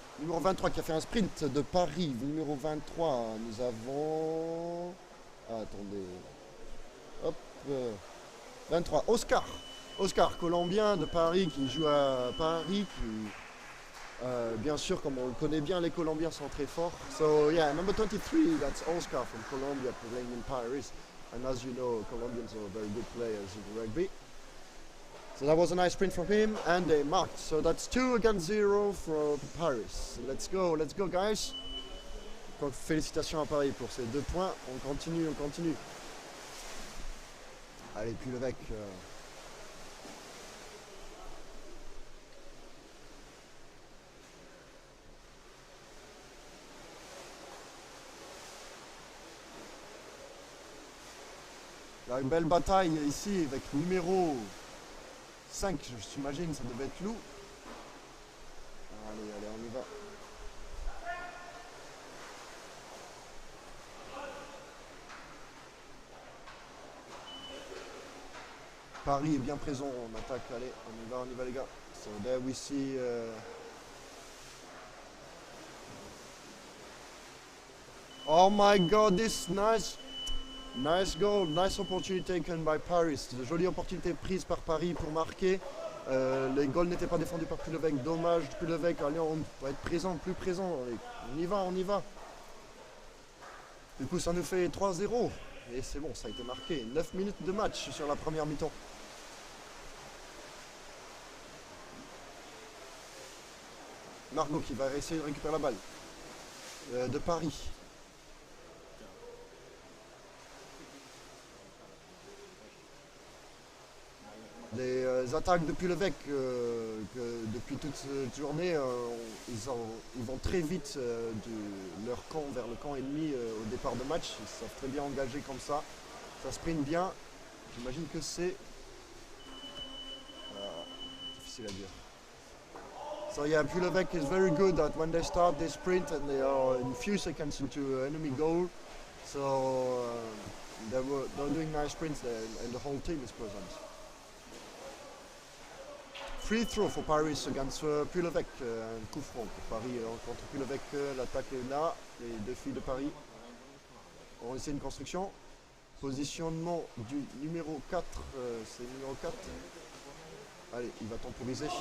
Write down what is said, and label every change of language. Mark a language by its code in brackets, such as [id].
[fr] Numéro 23 qui a fait un sprint de Paris. Numéro 23, nous avons... Ah, attendez. Hop. 23, Oscar. Oscar, Colombien de Paris qui joue à Paris. Bien sûr, comme on le connaît bien, les Colombiens sont très forts. [en] So, yeah, number 23, that's Oscar from Colombia playing in Paris. And as you know, Colombians are very good players in rugby. So that was a nice sprint from him, and they marked. So that's 2-0 for Paris. Let's go guys. [fr] Donc, félicitations à Paris pour ces 2 points. On continue. Allez, Puy L'Eveque. Là, une belle bataille ici avec numéro 5, je t'imagine, ça devait être Lou. Allez, on y va. Paris est bien présent en attaque, allez, on y va les gars. [en] So there we see oh my god, this nice goal, nice opportunity taken by Paris. [fr] Jolie opportunité prise par Paris pour marquer. Les goals n'étaient pas défendus par Puy L'Eveque. Dommage, Puy L'Eveque. Allez, on va être présent, plus présent. Allez, on y va. Du coup, ça nous fait 3-0. Et c'est bon, ça a été marqué. 9 minutes de match sur la première mi-temps. Margot qui va essayer de récupérer la balle. De Paris. Les attaques de Puy L'Eveque depuis toute cette journée, ils vont très vite de leur camp vers le camp ennemi au départ de match. Ils savent très bien engager comme ça. Ça sprint bien. J'imagine que c'est difficile à dire. [en] So yeah, Puy L'Eveque is very good at when they start they sprint and they are in few seconds into enemy goal. So they're doing nice sprints there and the whole team is present. Free throw for Paris against Puy L'Eveque, [fr] un coup franc pour Paris contre Puy L'Eveque, l'attaque est là, les 2 filles de Paris. On va essayer une construction. Positionnement du numéro 4, c'est numéro 4. Allez, il va temporiser.